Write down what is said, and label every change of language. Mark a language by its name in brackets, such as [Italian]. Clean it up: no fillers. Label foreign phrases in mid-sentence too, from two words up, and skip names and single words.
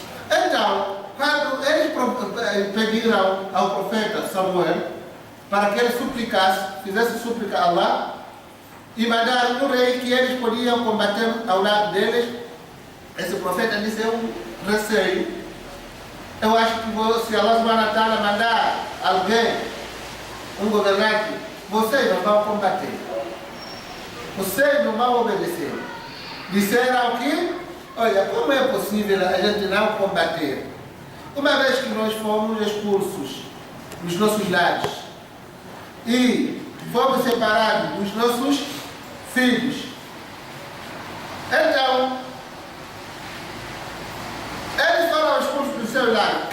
[Portuguese] Então, quando eles pediram ao profeta Samuel para que ele suplicasse, fizesse súplica a Allah, e mandaram um rei que eles podiam combater ao lado deles, esse profeta disse: eu receio. Eu acho que se Allah [Arabic] سبحانه وتعالى [Portuguese] mandar alguém, um governante, vocês não vão combater. Vocês não vão obedecer. Disseram que, olha, como é possível a gente não combater? Uma vez que nós fomos expulsos dos nossos lares e fomos separados dos nossos filhos, então, eles foram expulsos do seu lado.